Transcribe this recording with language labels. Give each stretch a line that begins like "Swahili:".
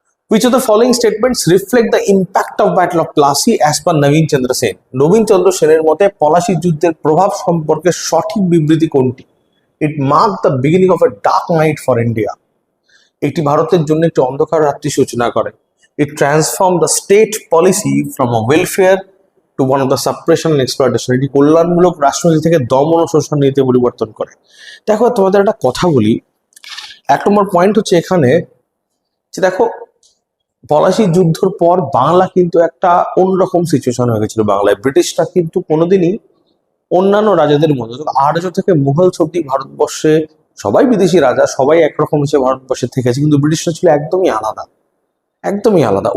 English: Which of the following statements reflect the impact of Battle of Plassey as per Nabin Chandra Sen?
Bangla: নবীন চন্দ্র সেনের মতে পলাশী যুদ্ধের প্রভাব সম্পর্কে সঠিক বিবৃতি কোনটি?
English: It marked the beginning of a dark night for India.
Bangla: এটি ভারতের জন্য একটি অন্ধকার রাত্রি সূচনা করে।
English: It transformed the state policy from a welfare to one of the suppression and exploitation.
Bangla: এটি কল্যাণমূলক রাষ্ট্রনীতি থেকে দমন ও শোষণ নীতিতে পরিবর্তন করে। দেখো তোমাদের একটা কথা বলি, এক নম্বর পয়েন্ট হচ্ছে এখানে যে দেখো পলাশী যুদ্ধের পর বাংলা কিন্তু একটা অন্যরকম সিচুয়েশন হয়ে গেছিল। বাংলায় ব্রিটিশরা কিন্তু কোনোদিনই অন্যান্য রাজাদের মতো, আর্য থেকে মুঘল অব্দি ভারতবর্ষে সবাই বিদেশি রাজা, সবাই একরকম হিসেবে ভারতবর্ষে থেকেছে, কিন্তু ব্রিটিশরা ছিল একদমই আলাদা, একদমই আলাদা।